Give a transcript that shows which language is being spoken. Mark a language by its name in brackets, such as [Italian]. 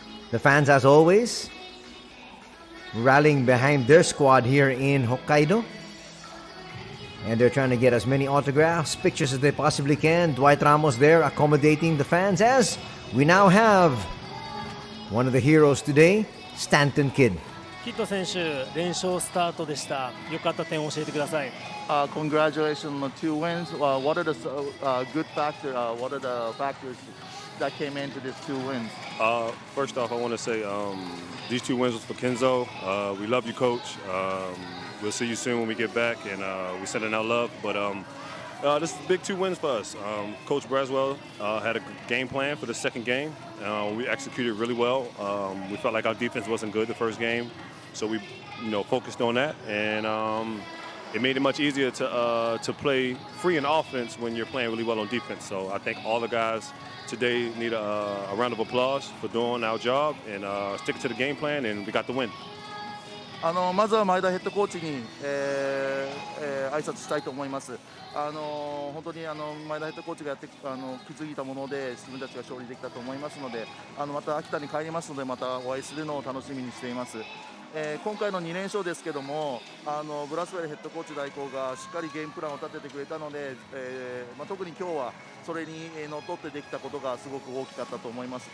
[English] The fans, as always, rallying behind their squad here in Hokkaido. And they're trying to get as many autographs, pictures as they possibly can. Dwight Ramos there accommodating the fans, as we now have one of the heroes today, Stanton Kid. [Japanese] キッド選手、連勝スタートでした。良かった点を教えてください。 [English] Congratulations on the 2 wins. What are the good factors? What are the factors that came into these 2 wins? First off, I want to say these 2 wins was for Kenzo. We love you, Coach. We'll see you soon when we get back, and we're sending out love. But this is big 2 wins for us. Coach Braswell had a game plan for the second game. We executed really well. We felt like our defense wasn't good the first game, so we focused on that, and it made it much easier to play free in offense when you're playing really well on defense. So I think all the guys today need a round of applause for doing our job and sticking to the game plan, and we got the win. [Japanese] まずは前田ヘッドコーチに、挨拶したいと思います。本当に前田ヘッドコーチが築いたもので自分たちが勝利できたと思いますので、また秋田に帰りますので、またお会いするのを楽しみにしています。今回の2連勝ですけども、ブラスウェルヘッドコーチ代行がしっかりゲームプランを立ててくれたので、特に今日はそれにのっとってできたことがすごく大きかったと思います。